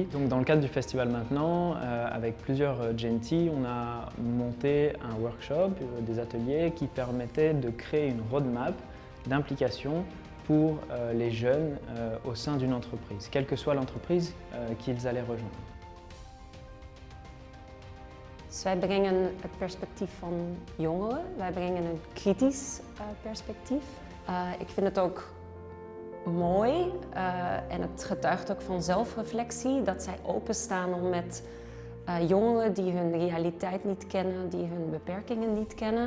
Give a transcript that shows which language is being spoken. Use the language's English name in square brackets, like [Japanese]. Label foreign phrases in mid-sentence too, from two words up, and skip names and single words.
[French] Donc dans le cadre du festival maintenant, avec plusieurs Gen T, on a monté un workshop, des ateliers qui permettaient de créer une roadmap d'implication pour les jeunes au sein d'une entreprise, quelle que soit l'entreprise qu'ils allaient rejoindre. [Dutch] Dus wij brengen het perspectief van jongeren, wij brengen een kritisch perspectief. Ik vind het ook mooi en het getuigt ook van zelfreflectie dat zij openstaan om met jongeren die hun realiteit niet kennen, die hun beperkingen niet kennen.